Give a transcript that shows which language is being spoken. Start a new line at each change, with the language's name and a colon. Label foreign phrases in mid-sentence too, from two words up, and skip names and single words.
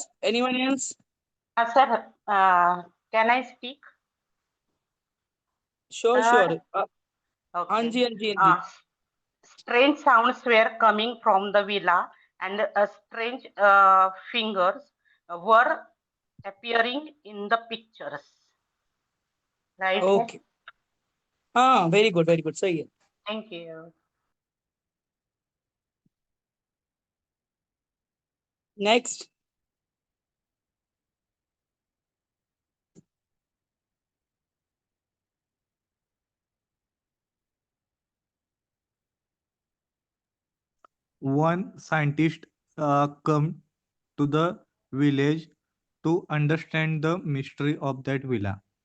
English: Anyone else? Sir, can I speak? Sure, Uh, sure.
Hindi: हाँ
English: okay.
Hindi: जी, हाँ जी, हाँ जी।
English: Strange sounds were coming from the villa, and strange fingers were appearing in the pictures. Right?
Hindi: ओके, हाँ,
English: very good,
Hindi: सही है.
English: Thank you. नेक्स्ट. One scientist come to the village to understand the mystery of that villa.